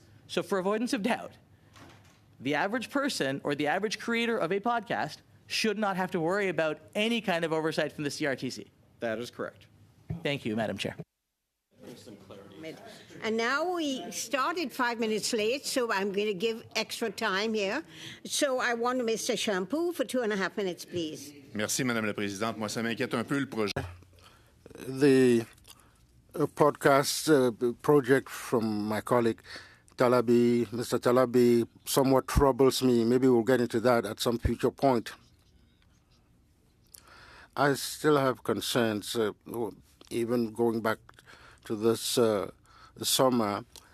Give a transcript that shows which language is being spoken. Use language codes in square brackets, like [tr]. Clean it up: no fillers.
[en] So for avoidance of doubt, the average person or the average creator of a podcast should not have to worry about any kind of oversight from the CRTC. That is correct. Thank you, Madam Chair. And now we started 5 minutes late, so I'm going to give extra time here. So I want Mr. Shampoo for 2.5 minutes, please. [fr] Merci, Madame la Présidente. Moi, ça m'inquiète un peu le projet. [en] The podcast project from my colleague Mr. Talabi, somewhat troubles me. Maybe we'll get into that at some future point. I still have concerns, even going back to this summer.